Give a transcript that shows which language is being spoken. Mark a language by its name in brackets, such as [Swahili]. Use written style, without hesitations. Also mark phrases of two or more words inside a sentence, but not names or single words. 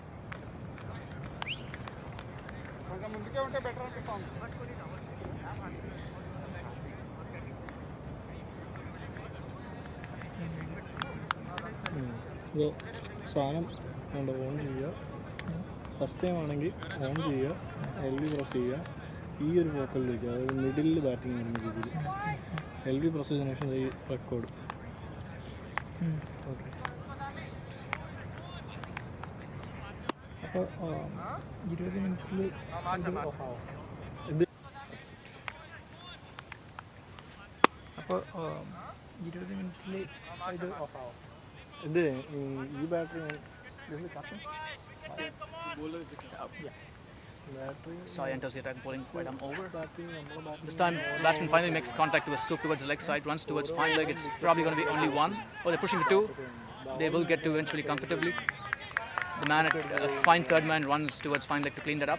[Telugu] కొంచెం ముందుకే ఉంటే బెటర్ అనిపిస్తుంది. [Malayalam] ഇത് സാധനം ഉണ്ട് ഓൺ ചെയ്യുക. [English] first time [Malayalam] ആണെങ്കിൽ ഓൺ ചെയ്യുക, LV പ്രസ് ചെയ്യുക, ഈ ഒരു ഫോക്കലിൽ വയ്ക്കുക, അതായത് മിഡിലിൽ ബാറ്റിംഗ് വരുന്ന രീതിയിൽ LV പ്രസ് ചെയ്തതിനു ശേഷം ഈ റെക്കോർഡ്. ഓക്കെ, അപ്പോൾ 20 മിനിറ്റിൽ ഇത് ഓഫാവും. അപ്പോൾ 20 മിനിറ്റിൽ ഇത് ഓഫാവും. ഇത് ഈ ബാറ്ററി [English] Sai enters the attack, bowling right arm over. This time, batsman finally makes contact to a scoop towards the leg side, runs towards fine leg. It's probably going to be only one. Oh, they're pushing to two. They will get to eventually comfortably. The man at fine third man runs towards fine leg to clean that up.